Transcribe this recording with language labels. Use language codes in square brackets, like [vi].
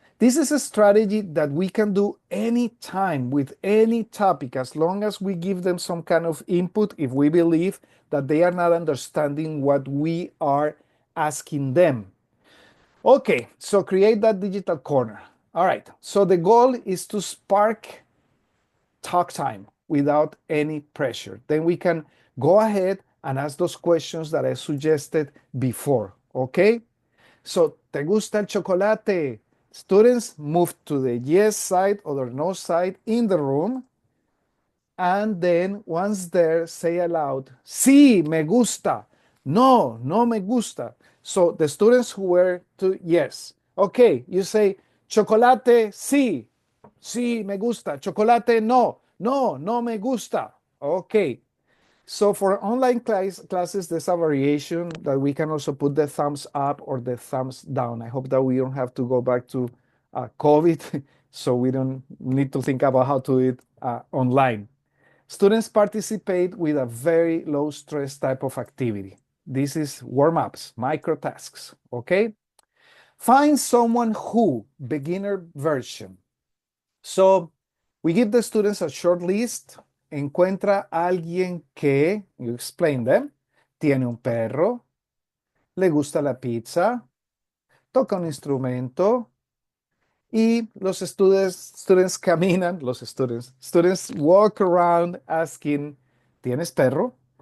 [en] This is a strategy that we can do anytime with any topic as long as we give them some kind of input if we believe that they are not understanding what we are asking them. Okay, so create that digital corner. All right, so the goal is to spark talk time without any pressure. Then we can go ahead and ask those questions that I suggested before, okay? [es] So, ¿te gusta el chocolate? [en] Students move to the yes side or the no side in the room. And then once there, say aloud, [es] sí, me gusta. No, no me gusta. [en] So the students who were to yes. Okay, you say, chocolate, sí. [es] Sí, me gusta. Chocolate, no. No, no me gusta. Okay. [en] So for online classes, there's a variation that we can also put the thumbs up or the thumbs down. I hope that we don't have to go back to COVID, so we don't need to think about how to do it online. Students participate with a very low stress type of activity. This is warm-ups, micro tasks, okay? Find someone who, beginner version. So we give the students a short list. [es] Encuentra a alguien que, [en] you explain them, [es] tiene un perro, le gusta la pizza, toca un instrumento, y los students caminan, [en] students walk around asking, [es] ¿tienes perro?